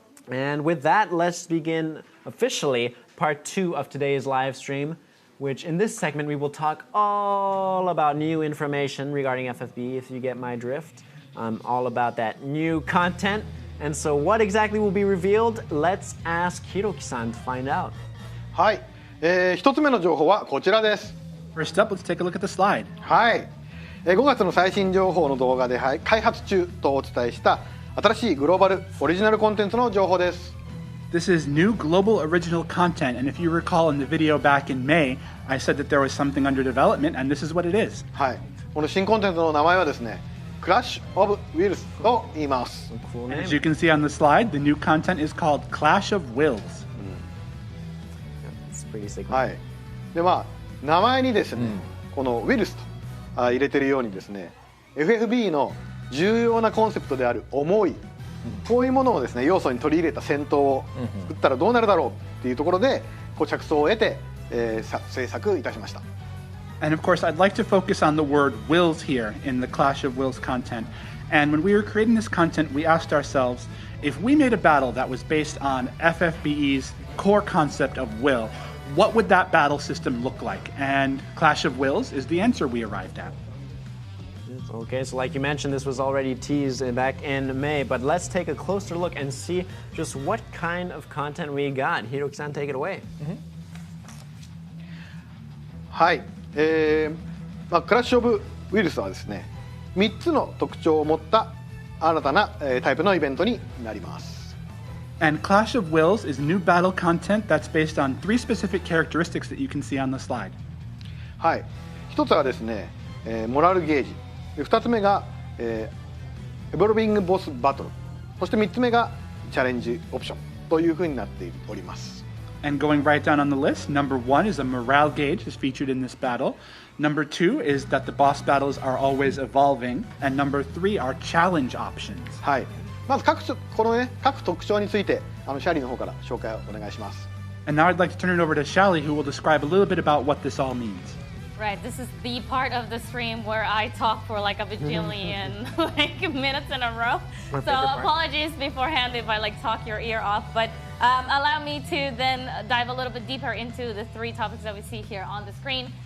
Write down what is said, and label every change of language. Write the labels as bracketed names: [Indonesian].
[English] And with that, let's begin officially part 2 of today's live stream, which in this segment we will talk all about new information regarding FFBE, if you get my drift. All about that new content. And so what exactly will be revealed? Let's ask Hiroki-san to find out. [Japanese] はい、1つ目の情報はこちらです。 [English] First up, let's take a look at the slide. [Japanese] はい、5月の最新情報の動画で開発中とお伝えした新しいグローバルオリジナルコンテンツの情報です。 [English] This is new global original content, and if you recall in the video back in May, I said that there was something under development, and this is what it is. [Japanese] はい、この新コンテンツの名前はですね、Clash of Wills と言います。 [English] Cool And name. as you can see on the slide, the new content is called Clash of Wills. It's pretty sick. [Japanese] はい。で名前にですね、この Wills と入れてるようにですね、FFB の重要なコンセプトである思い、こういうものをですね要素に取り入れた戦闘を作ったらどうなるだろうっていうところでこう着想を得て、制作いたしました。 [English] And of course, I'd like to focus on the word wills here in the Clash of Wills content. And when we were creating this content, we asked ourselves, if we made a battle that was based on FFBE's core concept of will, what would that battle system look like? And Clash of Wills is the answer we arrived at. Okay, so like you mentioned, this was already teased back in May, but let's take a closer look and see just what kind of content we got. Hiroki-san, take it away. [Japanese] はい、クラッシュ・オブ・ウイルスはですね3つの特徴を持った新たな、タイプのイベントになります。 [English] And Clash of Wills is new battle content that's based on 3 specific characteristics that you can see on the slide. [Japanese] はい、1つはですね、モラルゲージ、2つ目が、エボルビングボスバトル、そして3つ目がチャレンジオプションというふうになっております。 [English] And going right down on the list, number 1 is a morale gauge is featured in this battle. Number 2 is that the boss battles are always evolving. And number 3 are challenge options. [Japanese] はい、まず各特徴についてシャリーの方から紹介をお願いします。 [English] And now I'd like to turn it over to Shaly, who will describe a little bit about what this all means. Right, this is the part of the stream where I talk for like a bajillion minutes in a row. So apologies beforehand if I talk your ear off, but allow me to then dive a little bit deeper into the 3 topics that we see here on the screen.